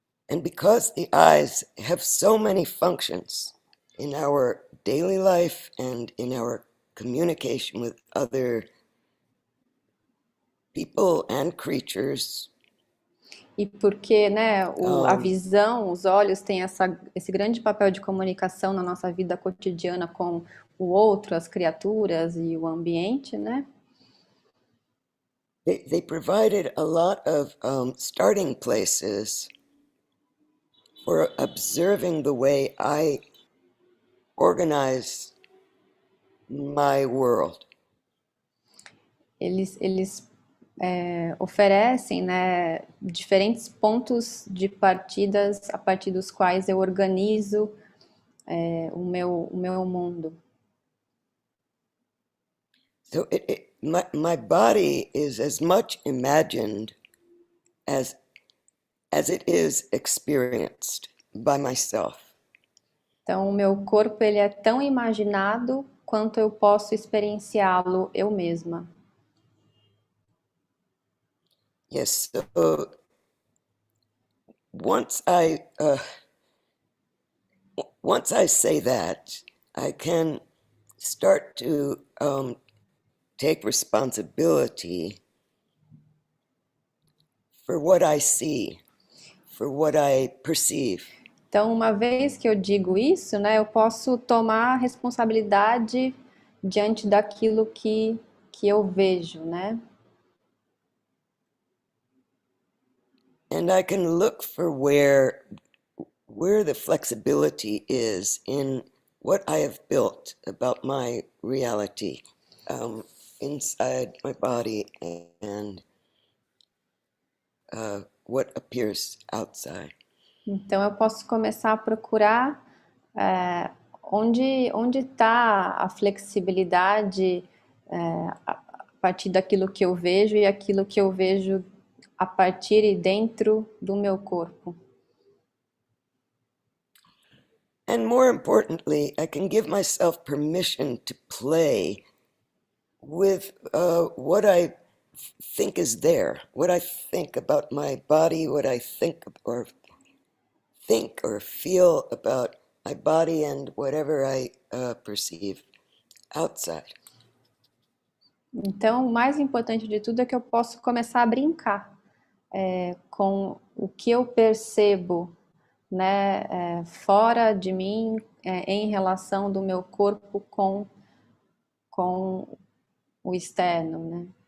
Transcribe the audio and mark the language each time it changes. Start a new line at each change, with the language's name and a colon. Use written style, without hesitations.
English: And because the eyes have so many functions in our daily life and in our communication with other people and creatures,
Portuguese: E porque, né, a visão, os olhos têm esse grande papel de comunicação na nossa vida cotidiana com o outro, as criaturas e o ambiente, né?
English: they provided a lot of starting places for observing the way I organize my world.
Portuguese: Eles oferecem, né, diferentes pontos de partidas a partir dos quais eu organizo o meu mundo.
English: So my body is as much imagined as it is experienced by myself.
Portuguese: Então, o meu corpo ele é tão imaginado quanto eu posso experienciá-lo eu mesma.
English: Yes, so once I say that, I can start to take responsibility for what I see, for what I perceive.
Portuguese: Então, uma vez que eu digo isso, né, eu posso tomar a responsabilidade diante daquilo que eu vejo, né?
English: And I can look for where the flexibility is in what I have built about my reality inside my body and what appears outside.
Portuguese: Então, eu posso começar a procurar onde está a flexibilidade a partir daquilo que eu vejo e aquilo que eu vejo a partir e dentro do meu corpo.
English: And more importantly, I can give myself permission to play with what I think is there, what I think about my body, what I think or feel about my body and whatever I perceive outside.
Portuguese: Então, o mais importante de tudo é que eu posso começar a brincar com o que eu percebo, né, fora de mim, em relação do meu corpo com o externo, né?